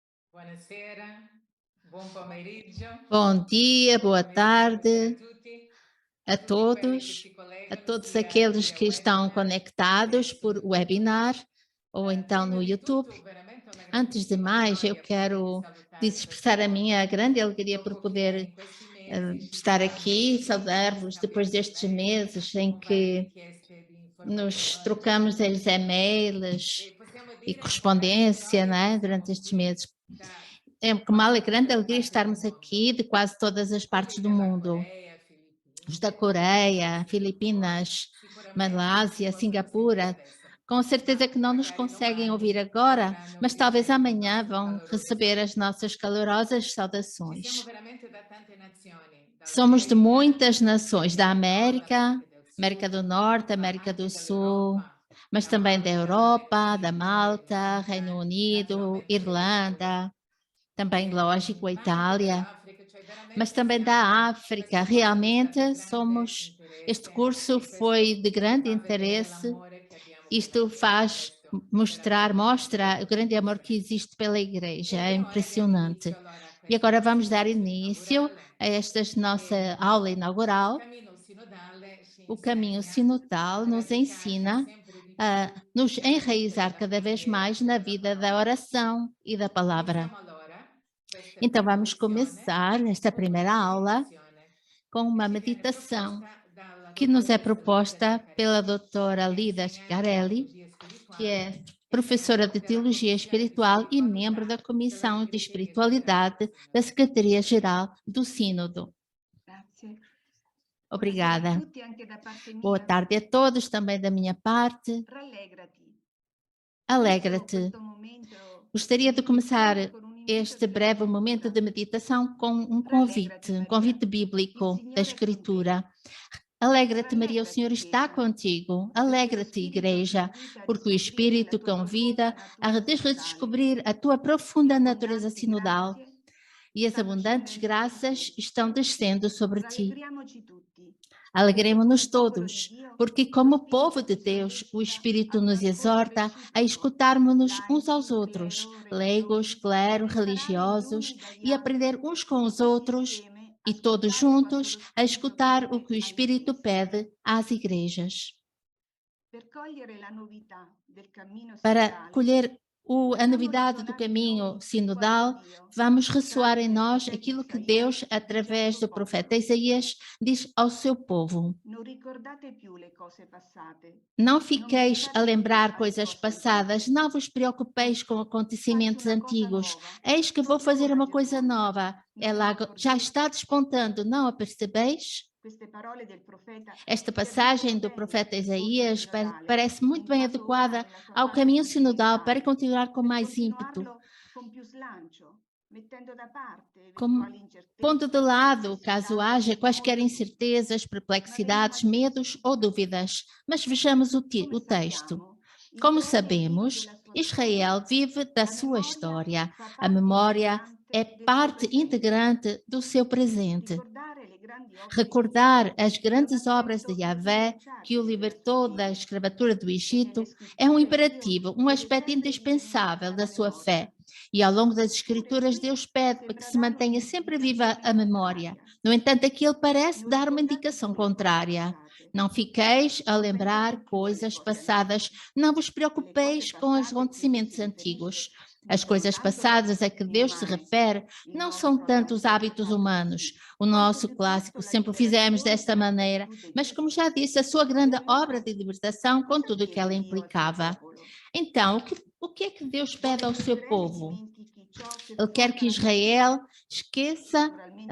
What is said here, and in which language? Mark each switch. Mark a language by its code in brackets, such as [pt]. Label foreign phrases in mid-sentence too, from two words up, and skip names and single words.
[it] Buonasera, buon pomeriggio, [pt] Bom dia, [it] buon [pt] boa [it] pomeriggio, buonasera [pt] tarde [it] a tutti quelli che si [pt] a [it] collegano [pt] todos [it] sia [pt] aqueles [it] via [pt] que estão [it] webinar che [pt] conectados por [it] sul YouTube. [pt] webinar ou então [it] Prima [pt] no [it] di [pt] YouTube. [it] tutto, veramente una [pt] Antes de [it] grandissima [pt] mais, eu [it] gioia potervi [pt] quero [it] salutare [pt] expressar a minha [it] quest'oggi, [pt] grande alegria por [it] dopo che [pt] poder [it] in questi mesi ci [pt] estar [it] siamo [pt] aqui e [it] messi a [pt] saudar-vos depois [it] scambiare [pt] destes [it] email [pt] meses em [it] con varie [pt] que [it] richieste di [pt] nos [it] informazioni, [pt] trocamos [it] eccetera. [pt] as e-mails [it] E possiamo [pt] e [it] dire con grande [pt] correspondência, [it] gioia che [pt] né, [it] siamo [pt] durante estes [it] qui [pt] meses. [it] da [pt] É com uma [it] quasi [pt] grande [it] tutte le [pt] alegria [it] parti del [pt] estarmos aqui [it] mondo, [pt] de quase todas as [it] quelli [pt] partes do [it] della [pt] mundo. [it] Corea, [pt] Os da [it] Filippine, [pt] Coreia, [it] Singapore, [pt] Filipinas, [it] sicuramente ci [pt] Malásia, [it] possono sentire [pt] Singapura, [it] adesso, [pt] com certeza [it] ma [pt] que não nos [it] magari [pt] conseguem [it] domani [pt] ouvir agora, [it] potranno [pt] mas talvez [it] ricevere il [pt] amanhã [it] nostro [pt] vão [it] caloroso [pt] receber as [it] saluto. [pt] nossas calorosas [it] Ci siamo [pt] saudações. [it] veramente da tante nazioni, [pt] Somos de [it] dall'America, [pt] muitas nações, da [it] America del Nord, [pt] América, [it] America del [pt] América [it] Sud, [pt] do Norte, [it] ma [pt] América do [it] anche [pt] Sul, [it] dall'Europa, [pt] mas [it] da [pt] também da [it] Malta, Regno [pt] Europa, da [it] Unito, [pt] Malta, Reino [it] Irlanda, [pt] Unido, [it] naturalmente addirittura [pt] Irlanda, também, lógico, a [it] ma anche [pt] Itália, [it] dall'Africa, cioè [pt] mas [it] veramente [pt] também da [it] siamo, [pt] África. [it] questo corso è stato di [pt] Realmente [it] grande [pt] somos, este [it] interesse [pt] curso [it] e [pt] foi [it] questo [pt] de grande [it] fa vedere [pt] interesse. [it] l'amore che abbiamo per la [pt] Isto [it] Chiesa e [pt] faz [it] questo veramente ci fa [pt] mostra o [it] molto [pt] grande amor que [it] piacere. [pt] existe pela Igreja, [it] E [pt] é [it] ora diamo inizio [pt] impressionante. [it] allora a [pt] E [it] questa [pt] agora vamos [it] nostra [pt] dar [it] lezione [pt] início [it] inaugurale [pt] a esta nossa [it] e [pt] aula [it] il [pt] inaugural. [it] cammino sinodale ci [pt] O caminho [it] insegna [pt] sinodal [it] a [pt] nos [it] radicarci [pt] ensina [it] sempre di [pt] a [it] più [pt] nos [it] nella vita [pt] enraizar [it] della [pt] cada vez [it] preghiera [pt] mais [it] e [pt] na [it] della [pt] vida da [it] parola. [pt] oração e da palavra. [it] Iniziamo allora questa [pt] Então [it] prima [pt] vamos [it] lezione [pt] começar esta [it] con una [pt] primeira aula [it] meditazione [pt] com [it] che [pt] uma [it] ci viene [pt] meditação [it] proposta dalla [pt] que nos é [it] dottoressa Lida [pt] proposta pela [it] Zaccarelli, [pt] doutora [it] che è [pt] Lida [it] insegnante di [pt] Schiarelli, [it] teologia [pt] que é [it] spirituale e [pt] professora de [it] membro della [pt] Teologia [it] Commissione di [pt] Espiritual e membro da [it] Spiritualità della [pt] Comissão de [it] Segreteria Generale del [pt] Espiritualidade da [it] Sinodo. [pt] Secretaria-Geral do Sínodo. [it] Grazie. Buonasera a [pt] Obrigada. [it] tutti anche da parte [pt] Boa [it] mia. [pt] tarde a todos, também da minha parte. [it] Rallegrati. Inizio [pt] Alegra-te. [it] questo momento [pt] Gostaria [it] di [pt] de começar [it] riflessione con un invito [pt] este [it] della [pt] breve momento [it] scrittura. [pt] de meditação com [it] Rallegrati, [pt] um [it] Maria. [pt] convite [it] Il [pt] bíblico da [it] Signore è con te. [pt] Escritura. Alegra-te, Maria, o Senhor [it] Rallegrati, [pt] está [it] Chiesa, [pt] contigo. [it] perché lo [pt] Alegra-te, [it] Spirito ti [pt] Igreja, [it] invita a [pt] porque o [it] riscoprire la [pt] Espírito [it] tua profonda [pt] convida a [it] natura sinodale. [pt] redescobrir a tua [it] Le [pt] profunda natureza [it] abbondanti [pt] sinodal [it] grazie [pt] e as [it] stanno [pt] abundantes [it] scendendo su di [pt] graças [it] te. [pt] estão descendo sobre ti. [it] Rallegriamoci tutti, perché [pt] Alegremos-nos [it] come popolo di [pt] todos, [it] Dio, [pt] porque, [it] lo [pt] como povo [it] Spirito [pt] de [it] ci [pt] Deus, o [it] sollecita [pt] Espírito [it] ad un [pt] nos [it] ascolto [pt] exorta a [it] reciproco, [pt] escutarmos-nos uns aos [it] laici, [pt] outros, [it] clero, [pt] leigos, [it] religiosi, [pt] clero, [it] per imparare gli [pt] religiosos, [it] uni dagli [pt] e aprender [it] altri [pt] uns com [it] e [pt] os [it] tutti [pt] outros [it] insieme [pt] e todos [it] ascoltare quanto [pt] juntos [it] lo [pt] a [it] Spirito [pt] escutar o [it] chiede [pt] que o [it] alle [pt] Espírito [it] Chiese. [pt] pede às igrejas. [it] Per cogliere la novità del cammino [pt] Para [it] sinodale, [pt] colher a [it] facciamo [pt] novidade do [it] risuonare in [pt] caminho [it] noi quanto [pt] sinodal, [it] Dio, [pt] vamos ressoar em [it] tramite il [pt] nós [it] profeta [pt] aquilo que [it] Isaia, [pt] Deus, [it] dice al [pt] através [it] suo [pt] do profeta [it] popolo. [pt] Isaías, diz ao seu povo. [it] Non ricordate più le cose passate, [pt] Não [it] non [pt] fiqueis a [it] pensate più [pt] lembrar [it] alle [pt] coisas [it] cose [pt] passadas, [it] antiche. [pt] não vos preocupeis com [it] Ecco, faccio [pt] acontecimentos [it] una cosa [pt] antigos. [it] nuova. [pt] Eis que vou fazer [it] Ora [pt] uma coisa [it] germoglia. [pt] nova. [it] Non ve [pt] Ela [it] ne [pt] já [it] accorgete? [pt] está despontando, não a percebeis? [it] Queste parole del profeta [pt] Esta [it] si [pt] passagem do [it] aggiungono bene [pt] profeta [it] al corso [pt] Isaías [it] sinodale, [pt] parece muito bem [it] entrato ora [pt] adequada [it] nella sua [pt] ao [it] fase [pt] caminho sinodal para [it] fondamentale, [pt] continuar com [it] per [pt] mais ímpeto, [it] continuarlo con più slancio, mettendo da parte [pt] como [it] eventuali [pt] pondo de [it] incertezze, [pt] lado, caso [it] perplessità, [pt] haja quaisquer [it] timori o dubbi. [pt] incertezas, [it] Ma veniamo [pt] perplexidades, [it] al [pt] medos [it] testo. [pt] ou dúvidas. Mas vejamos [it] Come [pt] o texto. [it] sappiamo, [pt] Como [it] Israele vive [pt] sabemos, [it] della sua storia. [pt] Israel vive da [it] La [pt] sua [it] memoria [pt] história. [it] fa [pt] A [it] parte [pt] memória é [it] integrante del suo [pt] parte [it] presente. [pt] integrante do seu presente. [it] Ricordare le grandi opere di [pt] Recordar [it] Dio [pt] as [it] è un [pt] grandes obras de [it] aspetto [pt] Yahvé, que o [it] irrinunciabile della sua [pt] libertou da [it] fede. [pt] escravatura do [it] E nelle [pt] Egito, é um [it] scritture Dio [pt] imperativo, um [it] chiede [pt] aspecto [it] sempre di [pt] indispensável [it] tenerla [pt] da [it] alla [pt] sua [it] memoria. [pt] fé. E ao longo das [it] Eppure [pt] Escrituras, [it] qui [pt] Deus pede para que [it] sembra [pt] se [it] dare [pt] mantenha sempre viva [it] un'indicazione [pt] a memória. [it] contraria. [pt] No entanto, aqui ele parece [it] Non [pt] dar uma [it] ricordate [pt] indicação [it] più le cose [pt] contrária. [it] passate. [pt] Não fiqueis a [it] Non pensate [pt] lembrar [it] più alle [pt] coisas [it] cose [pt] passadas, [it] antiche. [pt] não vos [it] E le cose [pt] preocupeis com os [it] passate a cui Dio si [pt] acontecimentos antigos. [it] riferisce [pt] As [it] non sono [pt] coisas [it] tanto le [pt] passadas a que [it] abitudini [pt] Deus se [it] umane, [pt] refere [it] il [pt] não são [it] nostro abbiamo [pt] tanto os [it] sempre [pt] hábitos [it] fatto [pt] humanos, [it] così, [pt] o [it] quanto [pt] nosso [it] piuttosto [pt] clássico, [it] la [pt] sempre o fizemos [it] liberazione [pt] desta [it] dalle [pt] maneira, [it] schiavitù [pt] mas como [it] d'Egitto. [pt] já disse, a sua grande obra [it] Perlomeno [pt] de libertação com [it] cosa [pt] tudo o que [it] chiede [pt] ela [it] Dio al suo [pt] implicava. [it] popolo? [pt] Então, o que é que Deus pede [it] Vuole [pt] ao [it] che [pt] seu [it] Israele [pt] povo? [it] dimentichi ciò che [pt] Ele quer [it] fonda [pt] que [it] la sua fede? [pt] Israel esqueça a